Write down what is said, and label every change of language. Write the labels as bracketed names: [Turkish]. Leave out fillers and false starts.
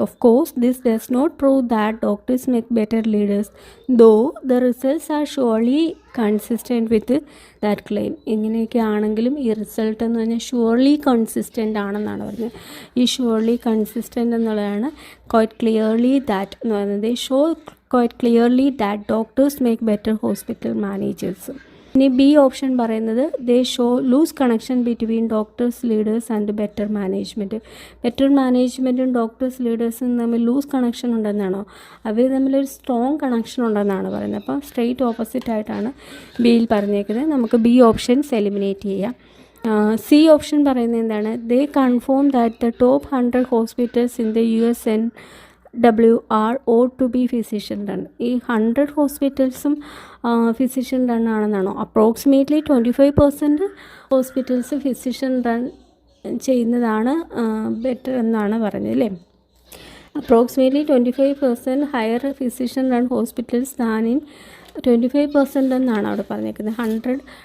[English] Of course this does not prove that doctors make better leaders though the results are surely consistent with that claim. [Malayalam] ഇങ്ങനെയൊക്കെ ആണെങ്കിലും ഈ result എന്ന് പറഞ്ഞാൽ surely consistent ആണെന്നാണ് പറഞ്ഞത്. ഈ ഷുവർലി കൺസിസ്റ്റൻ്റ് എന്നുള്ളതാണ് [English] quite clearly that [Malayalam] എന്ന് പറയുന്നത്. [English] Show quite clearly that doctors make better hospital managers. [Malayalam] ഇനി ബി ഓപ്ഷൻ പറയുന്നത് [English] They show loose connection between doctors leaders and better management. [Malayalam] Better മാനേജ്മെൻറ്റും doctors ലീഡേഴ്സും തമ്മിൽ ലൂസ് കണക്ഷൻ ഉണ്ടെന്നാണോ? അവർ തമ്മിലൊരു സ്ട്രോങ് കണക്ഷൻ ഉണ്ടെന്നാണ് പറയുന്നത്. അപ്പോൾ സ്ട്രെയിറ്റ് ഓപ്പോസിറ്റ് ആയിട്ടാണ് ബിയിൽ പറഞ്ഞേക്കുന്നത്. നമുക്ക് ബി ഓപ്ഷൻസ് എലിമിനേറ്റ് ചെയ്യാം. സി ഓപ്ഷൻ പറയുന്നത് എന്താണ്? [English] They confirm that the top 100 hospitals in the WR ought to be physician run. [Malayalam] ഈ 100 ഹോസ്പിറ്റൽസും physician run ആണെന്നാണോ? Approximately 25% hospitals physician run ചെയ്യുന്നതാണ് ബെറ്റർ എന്നാണ് പറഞ്ഞത് അല്ലേ? [English] approximately 25% higher physician run hospitals than in 25% [Malayalam] എന്നാണ് അവിടെ പറഞ്ഞേക്കുന്നത്.